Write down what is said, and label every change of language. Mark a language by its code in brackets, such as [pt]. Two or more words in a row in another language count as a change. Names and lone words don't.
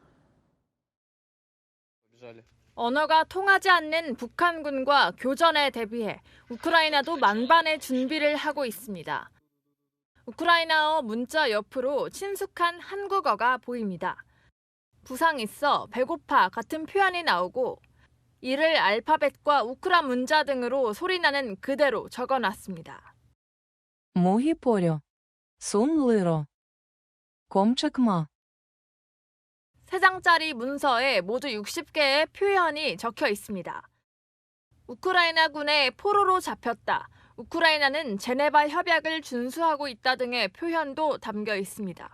[ko] 언어가 통하지 않는 북한군과 교전에 대비해 우크라이나도 만반의 준비를 하고 있습니다. 우크라이나어 문자 옆으로 친숙한 한국어가 보입니다. 부상 있어, 배고파 같은 표현이 나오고 이를 알파벳과 우크라 문자 등으로 소리나는 그대로 적어놨습니다. 무기 버려. 손 들어. 꼼짝 마. 3장짜리 문서에 모두 60개의 표현이 적혀 있습니다. 우크라이나군의 포로로 잡혔다. 우크라이나는 제네바 협약을 준수하고 있다 등의 표현도 담겨 있습니다.